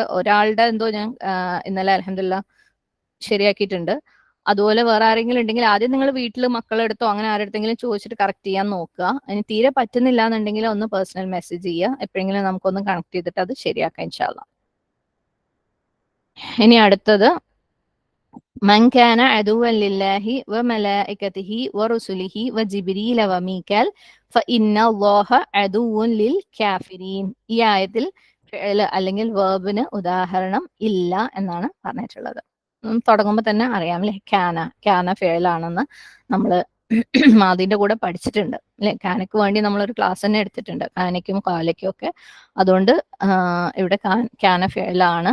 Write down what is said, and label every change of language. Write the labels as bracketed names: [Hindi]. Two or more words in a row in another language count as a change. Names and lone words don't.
[Malayalam] ഒരാളുടെ എന്തോ ഞാൻ ഇന്നലെ അൽഹംദുലില്ലാ ശരിയാക്കിയിട്ടുണ്ട്. അതുപോലെ വേറെ ആരെങ്കിലും ഉണ്ടെങ്കിൽ ആദ്യം നിങ്ങൾ വീട്ടിൽ മക്കളെടുത്തോ അങ്ങനെ ആരെടുത്തെങ്കിലും ചോദിച്ചിട്ട് കറക്റ്റ് ചെയ്യാൻ നോക്കുക. ഇനി തീരെ പറ്റുന്നില്ല എന്നുണ്ടെങ്കിൽ ഒന്ന് പേഴ്സണൽ മെസ്സേജ് ചെയ്യുക, എപ്പോഴെങ്കിലും നമുക്കൊന്ന് കണക്ട് ചെയ്തിട്ട് അത് ശരിയാക്കാം ഇൻഷാല്ലാ. ഇനി അടുത്തത് [Arabic] من كان عدوا لله وملائكته ورسله وجبريل وميكال فإن الله عدو للكافرين. [Malayalam] ഈ ആയത്തിൽ അല്ലെങ്കിൽ വേർബിന് ഉദാഹരണം ഇല്ല എന്നാണ് പറഞ്ഞിട്ടുള്ളത്. തുടങ്ങുമ്പോൾ തന്നെ അറിയാം അല്ലെ, ക്യാന ഫേലാണെന്ന് നമ്മൾ അതിന്റെ കൂടെ പഠിച്ചിട്ടുണ്ട് അല്ലെ. കാനയ്ക്ക് വേണ്ടി നമ്മളൊരു ക്ലാസ് തന്നെ എടുത്തിട്ടുണ്ട്, കാനയ്ക്കും കാലയ്ക്കും ഒക്കെ. അതുകൊണ്ട് ഇവിടെ ക്യാന ഫേലാണ്.